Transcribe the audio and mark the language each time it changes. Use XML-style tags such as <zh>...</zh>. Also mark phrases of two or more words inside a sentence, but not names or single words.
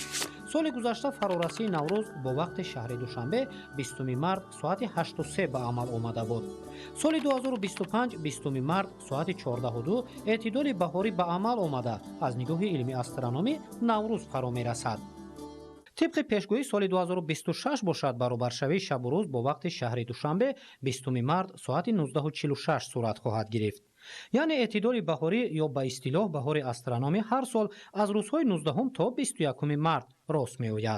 <tg>соли гузашта фарорасии Наврӯз бо вақти шаҳри Душанбе 20 март соати 8:03 ба амал омада буд. соли 2025 20 март соати 14:02 эътидоли баҳорӣ ба амал омада аз нигоҳи илми астрономӣ Наврӯз фаро мерасад.</tg> <fa>طبق پیشگویی سال 2026 باشد برابرشوی شب و روز با وقت شهر دوشنبه 20 مارد ساعت 19:46 صورت خواهد گرفت. یعنی اعتدال بهاری یا به اصطلاح بهار استرونومی هر سال از روزهای 19 تا 21 مارد راست می آید.</fa>